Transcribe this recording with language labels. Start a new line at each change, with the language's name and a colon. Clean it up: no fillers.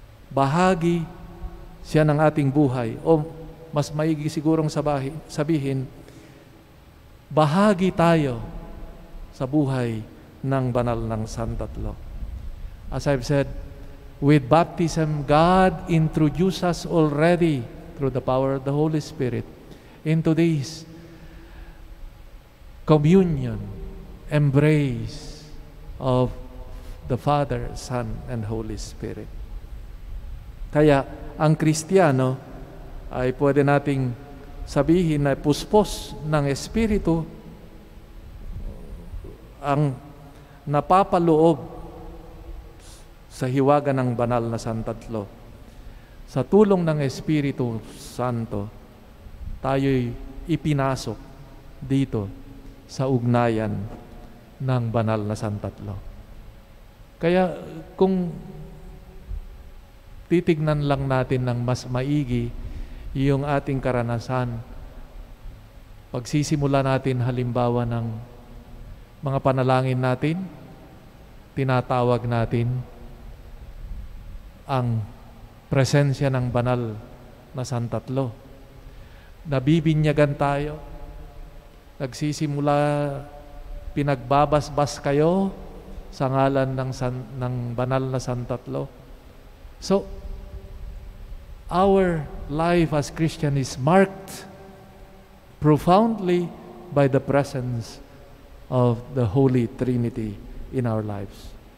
Filipino: Bahagi siya ng ating buhay, o mas maigi sigurong sabihin, bahagi tayo sa buhay ng banal ng Santatlo.
English: As I've said, with baptism, God introduced us already through the power of the Holy Spirit into this communion, embrace of the Father, Son, and Holy Spirit.
Filipino: Kaya ang Kristiyano ay pwede nating sabihin na puspos ng Espiritu ang napapaloob sa hiwaga ng banal na Santatlo. Sa tulong ng Espiritu Santo, tayo'y ipinasok dito sa ugnayan ng banal na Santatlo. Kaya kung titignan lang natin ng mas maigi yung ating karanasan, pagsisimula natin halimbawa ng mga panalangin natin, tinatawag natin ang presensya ng banal na Santatlo. Nabibinyagan tayo, nagsisimula, pinagbabasbas kayo sa ngalan ng banal na Santatlo.
English: So, our life as Christian is marked profoundly by the presence of the Holy Trinity in our lives.